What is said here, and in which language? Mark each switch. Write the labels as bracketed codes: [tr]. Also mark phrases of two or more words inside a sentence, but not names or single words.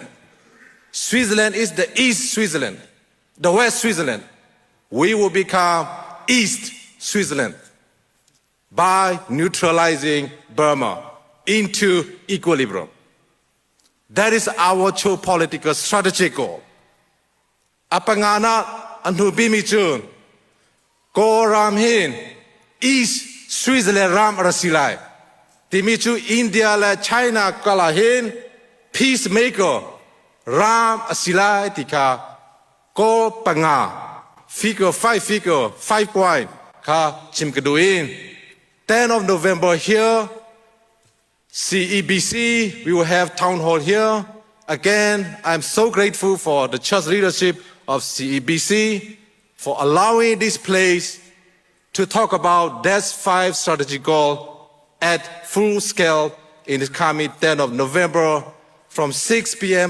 [en] Switzerland is the East Switzerland, the West Switzerland. We will become East Switzerland by neutralizing Burma into equilibrium. That is our geopolitical strategic goal. [cnh] Apangana anubimichun, ko ramhin, East Switzerland ram rasilai. Timichu India la China kalahin, peacemaker, ram asilai tika, ko panga, figure, 5 point, ka chimkaduin. [en] 10 of November here, CEBC, we will have town hall here. Again, I'm so grateful for the church leadership of CEBC for allowing this place to talk about that 5 strategic goal at full scale in the coming 10th of November from 6 p.m.